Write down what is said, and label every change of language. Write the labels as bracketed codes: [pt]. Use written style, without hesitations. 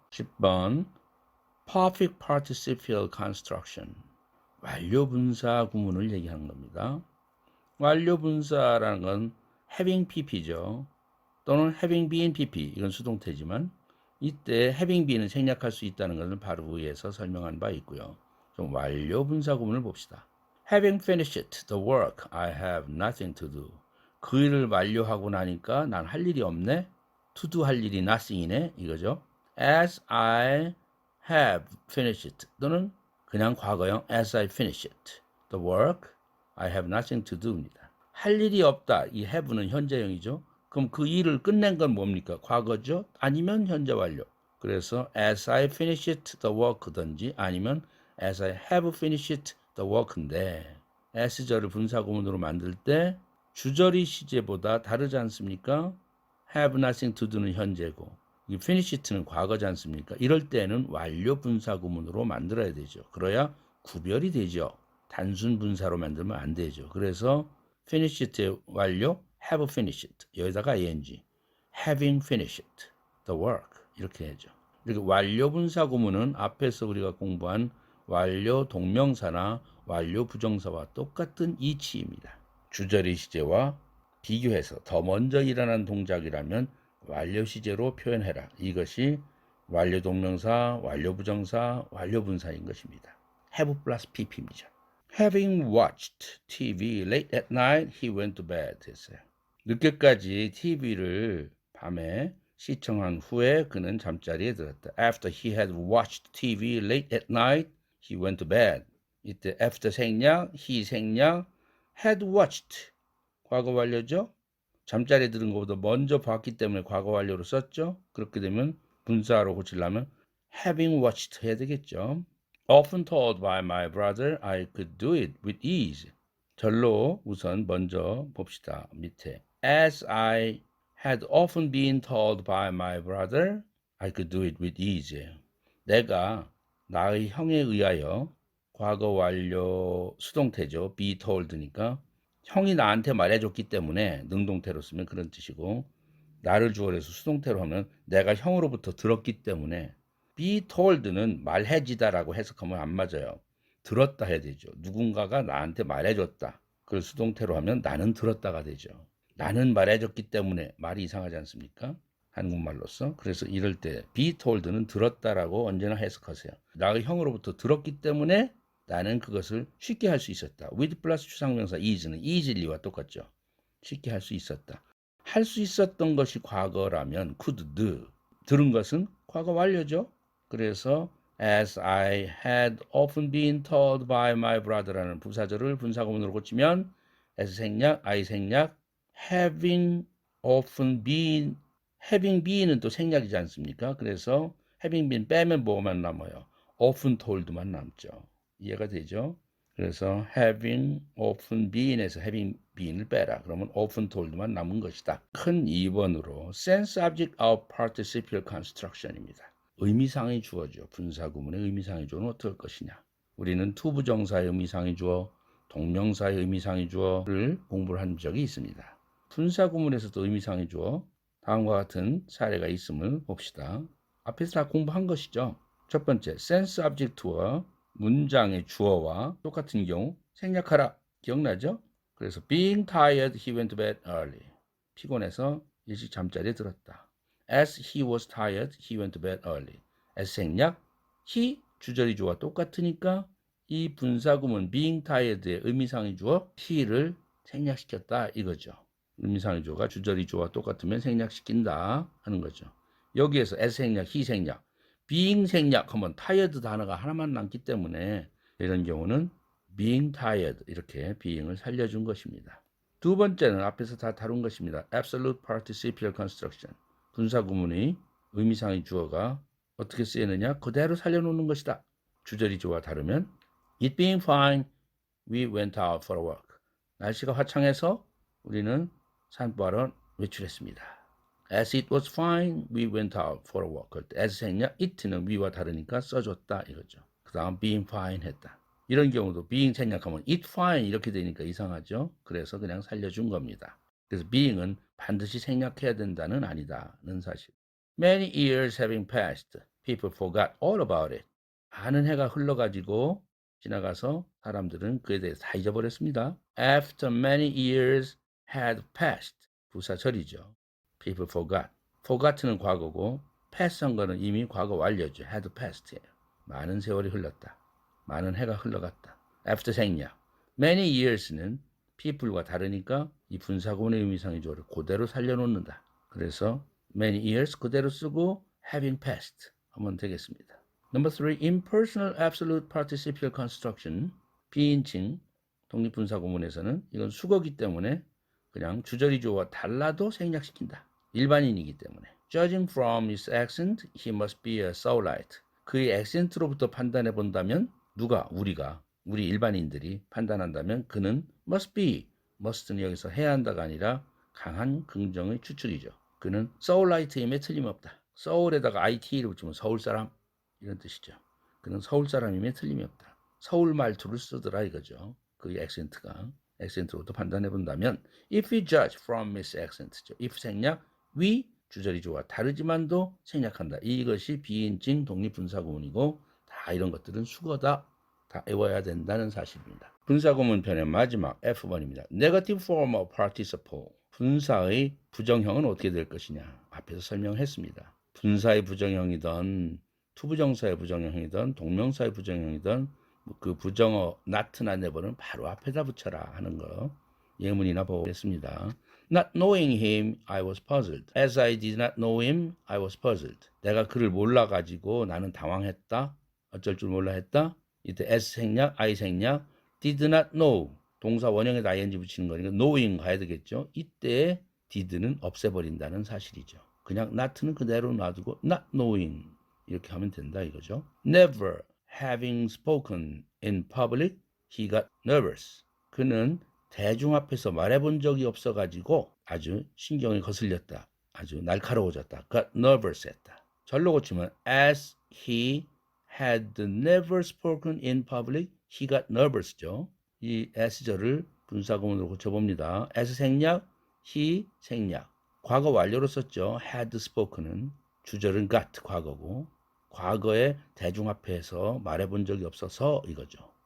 [ko] 10번 [en] perfect participial construction [ko] 완료 분사 구문을 얘기하는 겁니다. 완료 분사라는 건 having pp죠. 또는 having been pp 이건 수동태지만 이때 having been은 생략할 수 있다는 것을 바로 위에서 설명한 바 있고요. 좀 완료 분사 구문을 봅시다. [en] Having finished the work, I have nothing to do. [ko] 그 일을 완료하고 나니까 난 할 일이 없네. [en] To do [ko] 할 일이 nothing이네. 이거죠. [en] As I have finished [ko] 또는 그냥 과거형 [en] as I finished the work, I have nothing to do입니다. [ko] 할 일이 없다. 이 have는 현재형이죠. 그럼 그 일을 끝낸 건 뭡니까? 과거죠? 아니면 현재 완료. 그래서 [en] as I finished the work [ko] 든지 아니면 [en] as I have finished the work [ko] 인데 S절을 분사구문으로 만들 때 주절이 시제보다 다르지 않습니까? [en] have nothing to do [ko] 는 현재고 이 finished는 과거지 않습니까? 이럴 때는 완료 분사구문으로 만들어야 되죠. 그래야 구별이 되죠. 단순 분사로 만들면 안 되죠. 그래서 finished의 완료 have finished 여기다가 ing [en] having finished the work [ko] 이렇게 하죠. 이렇게 완료 분사 구문은 앞에서 우리가 공부한 완료 동명사나 완료 부정사와 똑같은 이치입니다. 주절의 시제와 비교해서 더 먼저 일어난 동작이라면 완료 시제로 표현해라. 이것이 완료 동명사, 완료 부정사, 완료 분사인 것입니다. have 플러스 pp입니다. [en] Having watched TV late at night, he went to bed [ko] 했어요. 늦게까지 TV를 밤에 시청한 후에 그는 잠자리에 들었다. [en] After he had watched TV late at night, he went to bed. [ko] 이때 after 생략, he 생략, had watched 과거 완료죠. 잠자리에 들은 것보다 먼저 봤기 때문에 과거 완료로 썼죠. 그렇게 되면 분사로 고치려면 having watched 해야 되겠죠. [en] Often told by my brother I could do it with ease. [ko] 절로 우선 먼저 봅시다. 밑에 [en] As I had often been told by my brother I could do it with ease. [ko] 내가 나의 형에 의하여 과거 완료 수동태죠. be told니까 형이 나한테 말해줬기 때문에 능동태로 쓰면 그런 뜻이고 나를 주어로 해서 수동태로 하면 내가 형으로부터 들었기 때문에 be told는 말해지다라고 해석하면 안 맞아요. 들었다 해야 되죠. 누군가가 나한테 말해줬다. 그걸 수동태로 하면 나는 들었다가 되죠. 나는 말해줬기 때문에 말이 이상하지 않습니까? 한국말로서. 그래서 이럴 때 be told는 들었다라고 언제나 해석하세요. 나의 형으로부터 들었기 때문에 나는 그것을 쉽게 할 수 있었다. with 플러스 추상명사 is는 easily와 똑같죠. 쉽게 할 수 있었다. 할 수 있었던 것이 과거라면 could do. 들은 것은 과거 완료죠. 그래서 [en] as I had often been told by my brother [ko] 라는 부사절을 분사구문으로 고치면 as 생략, I 생략, having often been, having been은 또 생략이지 않습니까? 그래서 having been 빼면 뭐만 남아요? often told만 남죠. 이해가 되죠? 그래서 having often been에서 having been을 빼라. 그러면 often told만 남은 것이다. 큰 2번으로 [en] sense object of participial construction [ko] 입니다. 의미상의 주어죠. 분사구문의 의미상의 주어는 어떻게 할 것이냐. 우리는 투부정사의 의미상의 주어, 동명사의 의미상의 주어를 공부를 한 적이 있습니다. 분사구문에서도 의미상의 주어, 다음과 같은 사례가 있음을 봅시다. 앞에서 다 공부한 것이죠. 첫 번째, sense object와 문장의 주어와 똑같은 경우 생략하라. 기억나죠? [en] 그래서 being tired, he went to bed early. [ko] 피곤해서 일찍 잠자리에 들었다. [en] As he was tired, he went to bed early. [ko] as 생략, he 주절이 주어와 똑같으니까 이 분사구문 being tired의 의미상의 주어 he를 생략시켰다 이거죠. 의미상의 주어가 주저리 주어와 똑같으면 생략시킨다 하는 거죠. 여기에서 as 생략, he 생략, being 생략하면 tired 단어가 하나만 남기 때문에 이런 경우는 being tired 이렇게 being을 살려준 것입니다. 두 번째는 앞에서 다 다룬 것입니다. [en] absolute participial construction. [ko] 분사 구문의 의미상의 주어가 어떻게 쓰이느냐? 그대로 살려놓는 것이다. 주저리 주어와 다르면 [en] it being fine, we went out for a walk. [ko] 날씨가 화창해서 우리는 산보하러 외출했습니다. [en] As it was fine, we went out for a walk. [ko] as 생략, it는 we와 다르니까 써줬다 이거죠. 그 다음 being fine 했다. 이런 경우도 being 생략하면 it fine 이렇게 되니까 이상하죠. 그래서 그냥 살려준 겁니다. 그래서 being은 반드시 생략해야 된다는 아니다는 사실. [en] Many years having passed, people forgot all about it. [ko] 많은 해가 흘러가지고 지나가서 사람들은 그에 대해서 다 잊어버렸습니다. [en] After many years had passed. [ko] 부사절이죠. [en] People forgot. [ko] forgot는 과거고 pass한 거는 이미 과거 완료죠. had passed예요. 많은 세월이 흘렀다. 많은 해가 흘러갔다. after 생략. many years는 people과 다르니까 이 분사구문의 의미상의 주어를 그대로 살려놓는다. 그래서 many years 그대로 쓰고 having passed 하면 되겠습니다. [en] Number 3. Impersonal absolute participial construction. [ko] 비인칭 독립분사 구문에서는 이건 수거기 때문에 그냥 주저리 주어와 달라도 생략시킨다. 일반인이기 때문에. [en] Judging from his accent, he must be a Saulite. [ko] 그의 액센트로부터 판단해 본다면 누가? 우리 일반인들이 판단한다면 그는 must be. must는 여기서 해야 한다가 아니라 강한 긍정의 추측이죠. 그는 Saulite임에 틀림없다. 서울에다가 IT를 붙이면 서울 사람 이런 뜻이죠. 그는 서울 사람임에 틀림이 없다. 서울 말투를 쓰더라 이거죠. 그의 액센트로부터 판단해 본다면 [en] if we judge from his accent [ko] 죠. if 생략, we 주저리 주어와 다르지만도 생략한다. 이것이 비인칭 독립분사구문이고 다 이런 것들은 수거다. 다 외워야 된다는 사실입니다. 분사구문 편의 마지막 F번입니다. [en] Negative form of participle. [ko] 분사의 부정형은 어떻게 될 것이냐. 앞에서 설명했습니다. 분사의 부정형이든 투부정사의 부정형이든 동명사의 부정형이든 그 부정어 not나 never는 바로 앞에다 붙여라 하는 거 예문이나 보겠습니다. [en] Not knowing him, I was puzzled. As I did not know him, I was puzzled. [ko] 내가 그를 몰라가지고 나는 당황했다. 어쩔 줄 몰라 했다. 이때 as 생략, I 생략, did not know. 동사 원형에다 ing 붙이는 거니까 knowing 가야 되겠죠. 이때 did는 없애버린다는 사실이죠. 그냥 not는 그대로 놔두고 not knowing 이렇게 하면 된다 이거죠. [en] Never having spoken in public, he got nervous. [ko] 그는 대중 앞에서 말해본 적이 없어가지고 아주 신경이 거슬렸다. 아주 날카로워졌다. [en] got nervous [ko] 했다. 절로 고치면 [en] as he had never spoken in public, he got nervous죠. [ko] 이 as절을 분사구문으로 고쳐봅니다. as 생략, he 생략. 과거 완료로 썼죠. had spoken은 주절은 got 과거고 과거에 대중 앞에서 말해본 적이 없어서 이거죠.